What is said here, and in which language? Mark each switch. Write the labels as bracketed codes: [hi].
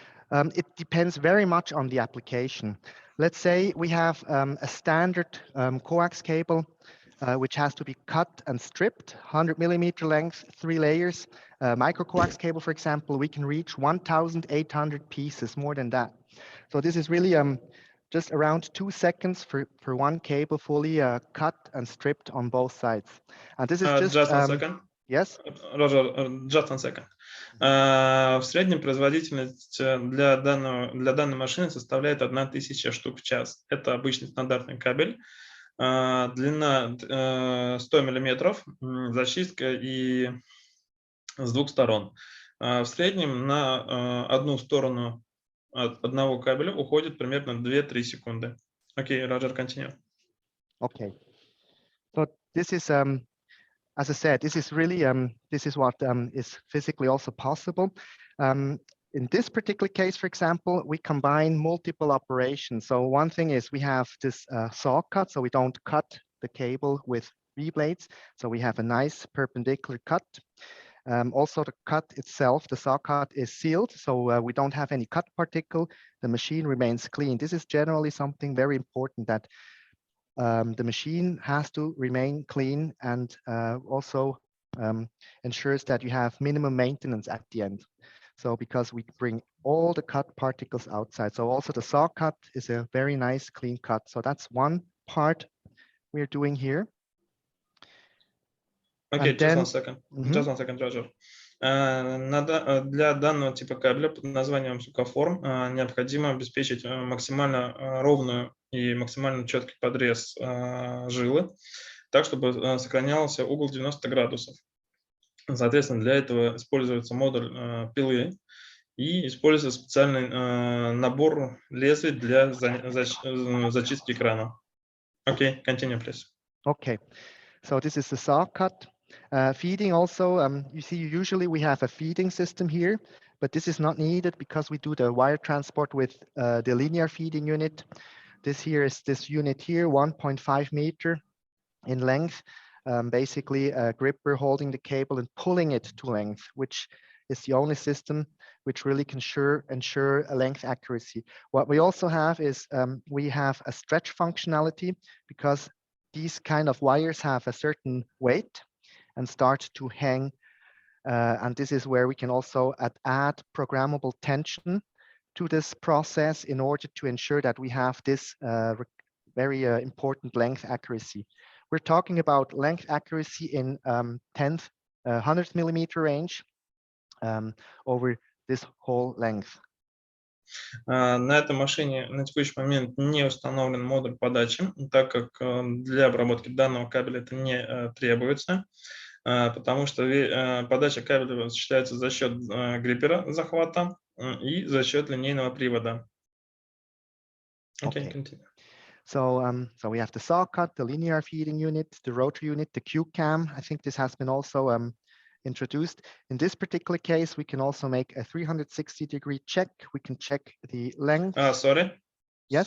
[en] It depends very much on the application. Let's say we have a standard coax cable, which has to be cut and stripped, 100 millimeter length, 3 layers. Micro coax cable, for example, we can reach 1,800 pieces, more than that. So this is really just around 2 seconds for one cable fully cut and stripped on both sides. And this is just 1 second. Yes. Roger, just 1 second. [ru] В среднем производительность для данной машины составляет 1000 штук в час. Это обычный стандартный кабель. Длина 100 миллиметров, зачистка и с 2 сторон. В среднем на одну сторону от одного кабеля уходит примерно 2-3 секунды. Окей, Roger, [en] continue. Okay. this is, as I said, this is really, this is what is physically also possible. In this particular case, for example, we combine multiple operations. So one thing is we have this saw cut, so we don't cut the cable with V-blades. So we have a nice perpendicular cut. Also, the cut itself, the saw cut is sealed, so we don't have any cut particle. The machine remains clean. This is generally something very important, that the machine has to remain clean, and also ensures that you have minimum maintenance at the end. So because we bring all the cut particles outside. So also the saw cut is a very nice clean cut. So that's one part we're doing here. Okay, And then- one second. Just one second, Roger. [ru] Для данного типа кабеля под названием Conform необходимо обеспечить максимально ровную и максимально четкий подрез жилы, так, чтобы сохранялся угол 90 градусов. Соответственно, для этого используется модуль пилы и используется специальный набор лезвий для зачистки экрана. [en] Okay, continue, please. Okay, so this is the saw cut. Feeding also, you see, usually we have a feeding system here, but this is not needed because we do the wire transport with the linear feeding unit. This here is this unit here, 1.5 meter in length, basically a gripper holding the cable and pulling it to length, which is the only system which really can ensure a length accuracy. What we also have is we have a stretch functionality, because these kind of wires have a certain weight and start to hang. And this is where we can also add programmable tension to this process in order to ensure that we have this very important length accuracy. We're talking about length accuracy in 100th millimeter range over this whole length. [ru] На этой машине на текущий момент не установлен модуль подачи, так как для обработки данного кабеля это не требуется, потому что подача кабеля осуществляется за счет гриппера захвата и за счет линейного привода. [en] Okay, continue. So, so we have the saw cut, the linear feeding unit, the rotary unit, the Q-cam. I think this has been also introduced. In this particular case, we can also make a 360-degree check. We can check the length. Sorry. Yes.